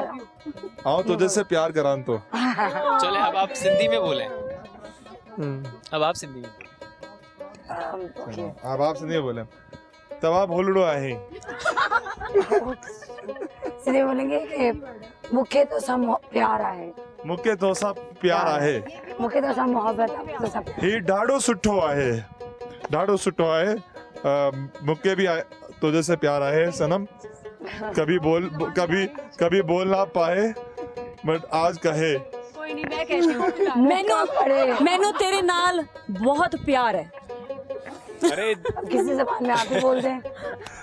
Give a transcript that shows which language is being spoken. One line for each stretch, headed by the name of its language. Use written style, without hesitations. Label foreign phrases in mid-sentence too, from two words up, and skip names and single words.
Hindi: आओ तुझे से प्यार करान तो। चले अब आप सिंधी में बोले। अब आप सिंधी में अब आप सिंधी में बोले तब आप होलड़ो आहे। सीधे बोलेंगे कि
Sindhi: मुखे तो सब प्यार आहे, मुखे तो सब प्यार आहे, मुखे तो सब मोहब्बत आहे, तो सब ही ॾाढो सुठो आहे, ॾाढो सुठो आहे। मुखे भी तुझे से प्यार आहे सनम।
Hindi: कभी बोल ना पाए बट आज कहे। कोई नहीं, मैं कहती हूँ
Punjabi: मैनू तेरे नाल बहुत प्यार है।
Hindi: अरे किसी जबान में आप ही बोल दें।